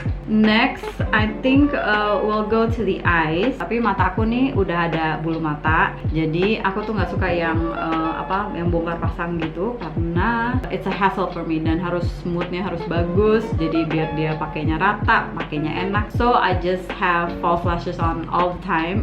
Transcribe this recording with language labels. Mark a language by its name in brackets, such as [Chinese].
[English] Next, I think we'll go to the eyes. [Indonesian] Tapi mata aku nih udah ada bulu mata, jadi aku tuh nggak suka yang yang bongkar pasang gitu, karena [English] it's a hassle for me [Indonesian] dan harus smoothnya harus bagus. Jadi biar dia pakainya rata, pakainya enak. [English] So I just have false lashes on all the time.